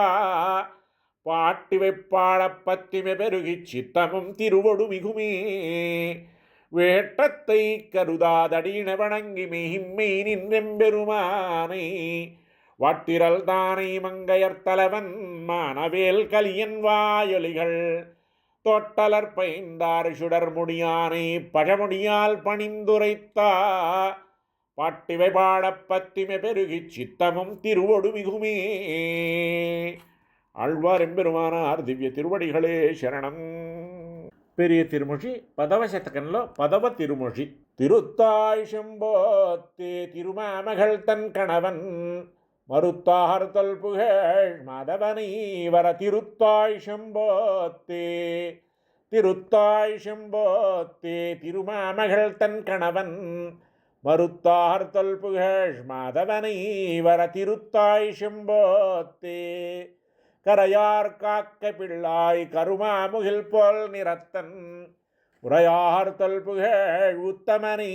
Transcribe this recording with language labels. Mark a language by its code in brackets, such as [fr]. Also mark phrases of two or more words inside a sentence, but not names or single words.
[ta] பாட்டி வைப்பாழப் பத்திமை பெருகிச் சித்தமும் திருவொடு மிகுமே வேட்டத்தை கருதாதடியின வணங்கி மெய்மை நின்றெம்பெருமானை வாட்டிரல் தானை மங்கையர் தலைவன் மானவேல் கலியன் வாயொலிகள் தொட்டலர் பைந்தாறு சுடர் முடியானை பழமுடியால் பணிந்துரைத்தா பாட்டிவை பாடப் பத்திமை பெருகிச் சித்தமும் திருவொடு மிகுமே. ஆழ்வார் எம்பெருமானார் திவ்ய திருவடிகளே சரணம். பெரிய திருமொழி [te] పదవ శతకంలో 10వ [ta] திருமொழி. திருத்தாய் செம்போத்தே திருமாமகள் தன் கணவன் மறுத்தார் தொல்புகழ் மாதவனை வர திருத்தாய் செம்போத்தே திருத்தாய் செம்போத்தே திருமாமகள் தன் கணவன் மறுத்தார் தொல்புகழ் மாதவனை வர திருத்தாய் செம்போத்தே கரையார் காக்க பிள்ளாய் கருமாமுகில் போல் நிறத்தன் உரையார் தொல்புகழ் உத்தமனை